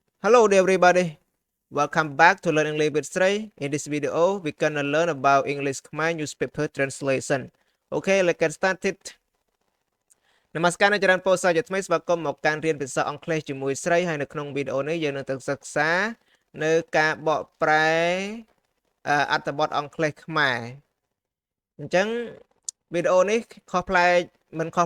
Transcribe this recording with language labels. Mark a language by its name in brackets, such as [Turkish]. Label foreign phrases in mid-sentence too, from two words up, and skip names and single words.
[English] Hello there everybody. Welcome back to Learn English with Srey. In this video, we're gonna learn about English Khmer newspaper translation. Okay, let's get started. [Khmer] នមស្ការអ្នកចរន្តពោធិ៍សាជាថ្មីស្វាគមន៍មកកាន់រៀនភាសាអង់គ្លេសជាមួយស្រីហើយនៅក្នុងវីដេអូនេះយើងនឹងទៅសិក្សានៅការបកប្រែអត្ថបទអង់គ្លេសខ្មែរអញ្ចឹងវីដេអូនេះខុសប្លែកមិនខុស